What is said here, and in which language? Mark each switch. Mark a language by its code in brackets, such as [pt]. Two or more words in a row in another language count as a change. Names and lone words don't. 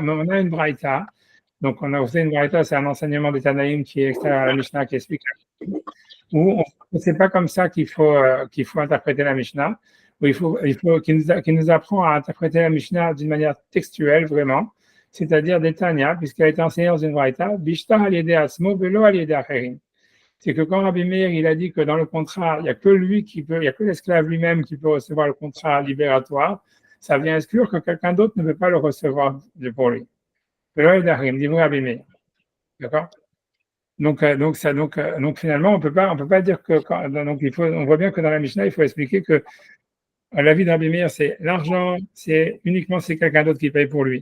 [fr] Mais on a une braïta, donc on a aussi une braïta, c'est un enseignement des Tanaïm qui est extérieur à la Mishnah qui explique où c'est pas comme ça qu'il faut interpréter la Mishnah, où qui nous apprend à interpréter la Mishnah d'une manière textuelle vraiment, c'est-à-dire des Tanya, puisqu'elle a été enseignée dans une braïta, [he] בשטר על ידי עצמו ולא על ידי אחרים. [fr] C'est que quand Rabbi Meir, il a dit que dans le contrat, il n'y a que lui qui peut, il n'y a que l'esclave lui-même qui peut recevoir le contrat libératoire, ça vient exclure que quelqu'un d'autre ne peut pas le recevoir pour lui. D'accord? Donc finalement, on peut pas dire que, on voit bien que dans la Mishnah, il faut expliquer que la vie de Rabbi Meir, c'est l'argent, c'est uniquement si quelqu'un d'autre qui paye pour lui.